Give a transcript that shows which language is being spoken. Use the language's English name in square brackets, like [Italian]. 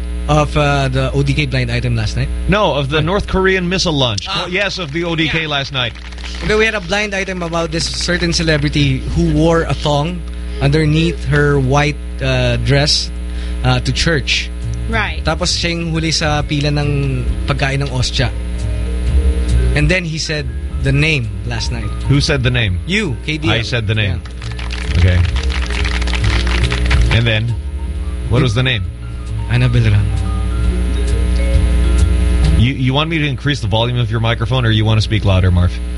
[English] Of the ODK blind item last night? No, of the North Korean missile launch. Yes, of the ODK last night. Okay, we had a blind item about this certain celebrity who wore a thong underneath her white dress to church. Right. [Filipino] Tapos siyang huli sa pila ng pagkain ng ostya. [English] And then he said the name last night. Who said the name? You, KD. I said the name. Yeah. Okay. And then, what was the name? Annabelle Ram. You want me to increase the volume of your microphone, or you want to speak louder, Marf?